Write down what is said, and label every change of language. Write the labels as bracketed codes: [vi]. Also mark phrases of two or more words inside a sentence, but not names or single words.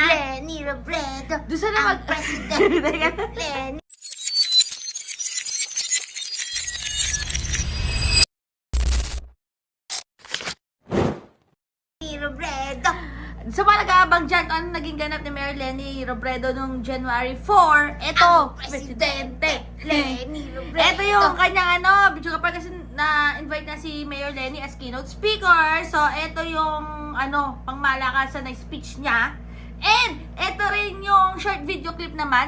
[tl] Leni Robredo, Doon sa ang presidente Leni Robredo. Sa mga nag-aabang dyan, kung ano naging ganap ni Mayor Leni Robredo noong January 4, ito, Ang presidente Leni Robredo. Ito yung kanyang video kapag kasi na-invite na si Mayor Leni as [en] keynote speaker. [tl] So, ito yung pangmalakasan na speech niya. And, ito rin yung [en] short video clip [tl] naman.